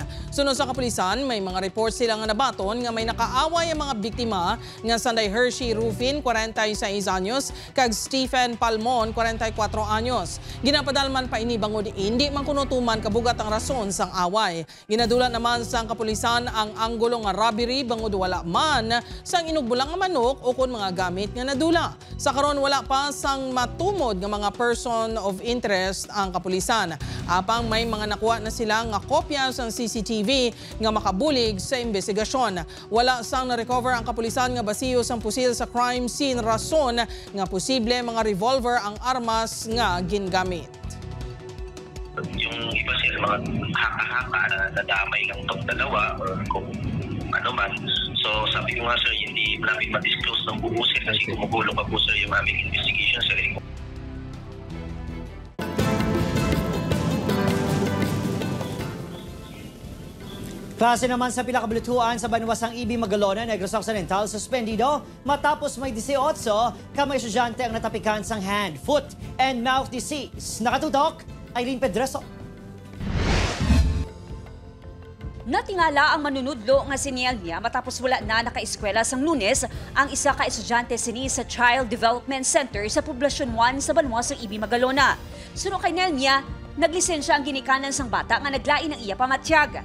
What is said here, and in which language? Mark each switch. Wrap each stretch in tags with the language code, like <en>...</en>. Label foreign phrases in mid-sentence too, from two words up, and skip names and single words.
<hil>Sunod sa kapulisan, may mga report sila nga nabaton nga may nakaaway ang mga biktima nga Sanday Hershey Rufin, 46 anyos, kag Stephen Palmon, 44 anyos. Ginapadalman pa ini bangod hindi man kunutuman kabugat ang rason sang away. Ginadulat naman sang kapulisan ang anggulo nga robbery bangod wala man sang inugbulang nga manok o kun mga gamit nga nadula. Sa karon wala pa sang matumod nga mga</hil> <en>person of interest</en> <hil>ang kapulisan. Apang may mga nakuha na sila nga kopya sang CCTV nga makabulig sa investigasyon. Wala sang na-recover ang kapulisan nga basiyo sang pusil sa</hil> <en>crime scene</en> <hil>rason nga posible mga revolver ang armas nga gingamit.</hil> <tl>Yung iba sila mga haka-haka na nadamay lang itong dalawa or kung ano man. So sabi ko nga sir, hindi namin ma-disclose ng buo sir kasi gumugulo pa po sir yung aming investigation sir.</tl> <hil>Klase naman sa pilakabulutuan sa Banwasang Ibi Magalona, Negros Occidental, suspendido matapos may 18 kamay estudyante ang natapikan sang</hil> <en>hand, foot, and mouth disease.</en> <hil>Nakatutok, Irene Pedreso. Natingala ang manunudlo nga si Nielnia matapos wala na naka-eskwela sang Lunes ang isa ka estudyante sini sa Child Development Center sa Poblasyon 1 sa Banwasang Ibi Magalona. Suno kay Nielnia, naglisensya ang ginikanan sang bata nga naglain ng iya pamatyag.</hil>